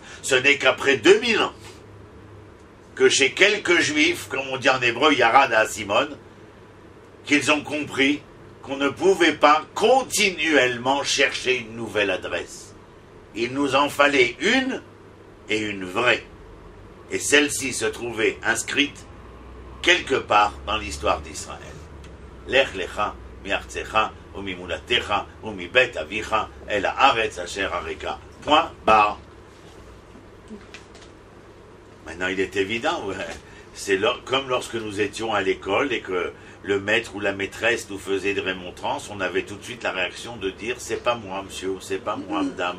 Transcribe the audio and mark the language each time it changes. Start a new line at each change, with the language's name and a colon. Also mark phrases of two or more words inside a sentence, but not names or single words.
French: Ce n'est qu'après 2000 ans que chez quelques juifs, comme on dit en hébreu, Yarad à Simone, qu'ils ont compris qu'on ne pouvait pas continuellement chercher une nouvelle adresse. Il nous en fallait une et une vraie. Et celle-ci se trouvait inscrite quelque part dans l'histoire d'Israël.
Hebrew: לך לך מארצך וממולדתך ומבית אביך אל הארץ אשר אראך.
French: Point barre. Maintenant, il est évident, c'est comme lorsque nous étions à l'école et que le maître ou la maîtresse nous faisait des remontrances, on avait tout de suite la réaction de dire « c'est pas moi, monsieur, c'est pas moi, madame ».